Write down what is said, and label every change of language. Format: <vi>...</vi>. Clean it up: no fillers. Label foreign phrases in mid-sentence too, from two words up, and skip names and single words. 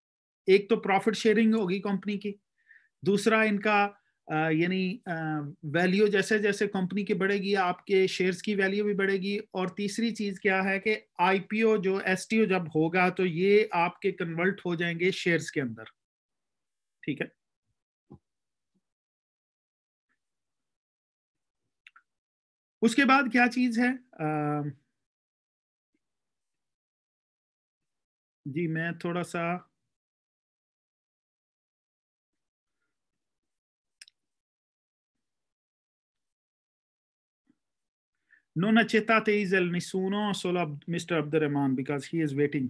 <hi>एक तो</hi> <en>profit sharing</en> <hi>होगी कंपनी की, दूसरा इनका यानी वैल्यू जैसे जैसे कंपनी की बढ़ेगी आपके शेयर्स की वैल्यू भी बढ़ेगी, और तीसरी चीज क्या है कि IPO जो STO जब होगा तो ये आपके कन्वर्ट हो जाएंगे शेयर्स के अंदर। ठीक है, उसके बाद क्या चीज है, जी मैं थोड़ा सा</hi> <it>non accettate ISEL nessuno, solo Mr.</it> <en>Abdurrahman because he is waiting.</en>